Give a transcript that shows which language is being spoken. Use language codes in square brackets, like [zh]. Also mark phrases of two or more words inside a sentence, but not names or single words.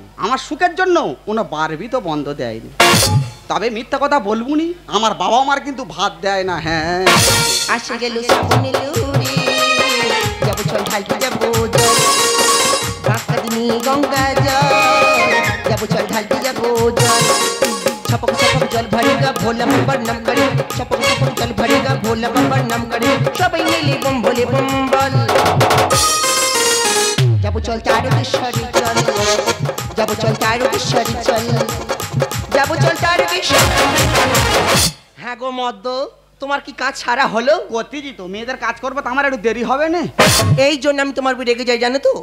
[bn] আমার সুখের জন্য কোনো বারবি তো বন্ধ দেয়নি। তবে মিথ্যা কথা বলবো নি, আমার বাবা আমার কিন্তু ভাত দেয় না। হ্যাঁ আসে গেল শ্রাবণী লুরি, যাবো চল ঢালতে যাবো জল, রাস্তা দিনি গঙ্গা জল, যাবো চল ঢালতে যাবো জল। [hi] छपक छपक जल भरेगा भोला बाबा नाम करे, छपक छपक जल भरेगा भोला बाबा नाम करे, सबाई मिले बम भोले बम बल। [bn] যাবো চল তারকেশ্বরী চল, যাবো চল তারকেশ্বরী চল, যাবো চল তারকেশ্বরী। হ্যাঁ গো মদ্দ, তোমার কি কাজ সারা হলো? করতেছি তো, মেয়েদের কাজ করবো তো আমার একটু দেরি হবে না, এই জন্য আমি তোমার উপর রেগে যাই জানো তো।